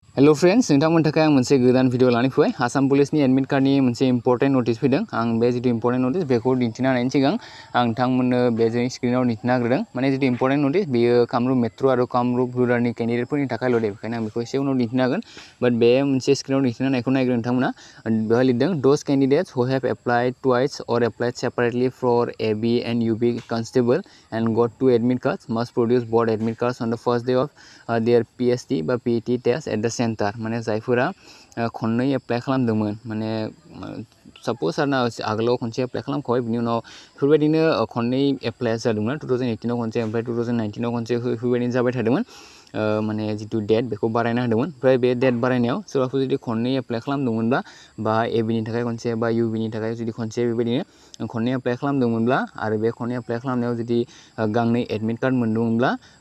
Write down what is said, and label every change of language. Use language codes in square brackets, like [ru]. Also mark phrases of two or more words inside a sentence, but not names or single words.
[brx] हेलो फ्रेंड्स नोंथांमोननि थाखाय आं मोनसे गोदान भिडिअ लानानै फैबाय आसाम पुलिसनि [en] admit card [brx] मोनसे [en] important notice [brx] फैदों आं बे जितु इम्पर्टेन्ट नटिस बेखौ दिन्थिना होनायनि सिगां आं नोंथांमोननो बे जोंनि स्क्रिनाव दिन्थिना होग्रोदों माने जितु इम्पर्टेन्ट नटिस बेयो कामरुप मेट्र' आरो कामरुप रुरालनि केन्डिडेटफोरनि थाखायल' दे बेखायनो आं बेखौ एसे उनाव दिन्थिना होगोन बाट बे मोनसे स्क्रिनाव दिन्थिना होनायखौ नायग्रो नोंथांमोना बेवहाय लिरदों [en] those candidates who have applied twice or applied separately for AB and UB constable and got two admit cards must produce both admit cards on the first day of their PST [brx] बा [en] PET test at the center [brx] माने जायफोरा खननै एप्लाइ खालामदोंमोन माने सपोज आरोना आगोलाव खनसे एप्लाइ खालामखाबाय बिनि उनाव बेफोरबायदिनो खननै एप्लाइ जादोंमोन 2018 आव खनसे ओमफ्राय 2019 आव खनसे बेफोरबायदिनो जाबाय थादोंमोन माने जितु डेट बेखौ बारायना होदोंमोन ओमफ्राय बे डेट बारायनायाव सोरबाफोर जुदि खननै एप्लाइ खालामदोंमोनब्ला बा एबिनि थाखाय खनसे बा इउबिनि थाखाय जुदि खनसे बेबायदिनो खननै एप्लाइ खालामदोंमोनब्ला आरो बे खननै एप्लाइ खालामनायाव जुदि गांनै [en] admit card [brx] मोनदोंमोनब्ला